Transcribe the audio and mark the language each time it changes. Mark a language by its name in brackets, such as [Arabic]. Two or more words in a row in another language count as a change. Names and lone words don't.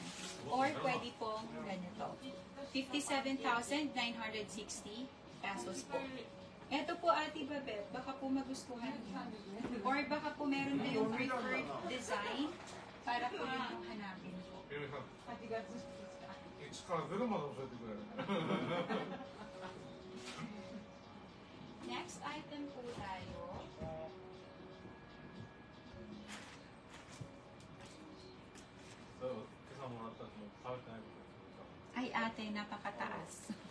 [Filipino] Or pwede pong ganito. 57,960 pesos po. Ito po Ate Babette, baka po magustuhan niyo. Or baka po meron kayong [English] preferred design [Filipino] para po yung hanapin po. [Japanese] 1 から0まで教えてくれる。 [English] Next item [Filipino] po tayo. Ay ate, napakataas.